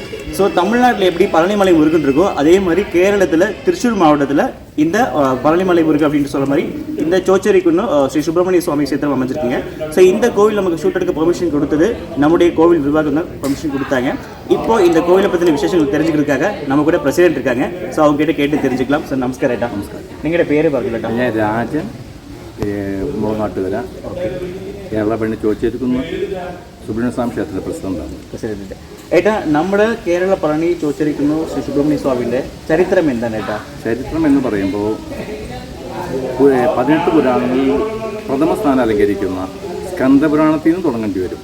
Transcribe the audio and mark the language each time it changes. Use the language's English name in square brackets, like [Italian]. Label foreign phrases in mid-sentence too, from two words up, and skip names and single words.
[Tamil] ஸோ தமிழ்நாட்டில் எப்படி பழனிமலை முருகன் இருக்கோ அதே மாதிரி கேரளத்தில் திருச்சூர் மாவட்டத்தில் இந்த பழனிமலை முருகன் அப்படின்னு சொல்கிற மாதிரி இந்த சோச்சேரி குன்னு ஸ்ரீ சுப்பிரமணிய சுவாமி சேத்திரம் அமைஞ்சிருக்கீங்க. ஸோ இந்த கோவில் நமக்கு ஷூட் எடுக்க பெர்மிஷன் கொடுத்தது நம்முடைய கோவில் நிர்வாகம் தான் பெர்மிஷன் கொடுத்தாங்க. இப்போ இந்த கோவிலை பற்றின விசேஷங்கள் தெரிஞ்சுக்கிறதுக்காக நம்ம கூட பிரசிடென்ட் இருக்காங்க. ஸோ அவங்க கிட்ட கேட்டு தெரிஞ்சுக்கலாம். சார் நமஸ்காரம் ஏட்டா. [Malayalam] നമസ്കാരം. നിങ്ങളുടെ പേര് പറഞ്ഞിട്ടാ? ഞാൻ രാജൻ, മുളങ്ങാട്ടുകര, കേരള പള്ളി ചോച്ചേരിക്കുന്ന് സുബ്രഹ്മണ്യ സ്വാമി ക്ഷേത്ര പ്രസിഡന്റാണ്. പ്രസിഡന്റ് ഏട്ടാ, നമ്മുടെ കേരള പളനി ചോച്ചരിക്കുന്നു ശ്രീ സുബ്രഹ്മണ്യ സ്വാമിൻ്റെ ചരിത്രം എന്താണ് ഏട്ടാ? ചരിത്രം എന്ന് പറയുമ്പോൾ 18 പുരാണങ്ങളിൽ പ്രഥമ സ്ഥാനം അലങ്കരിക്കുന്ന സ്കന്ദപുരാണത്തിൽ നിന്ന് തുടങ്ങേണ്ടി വരും.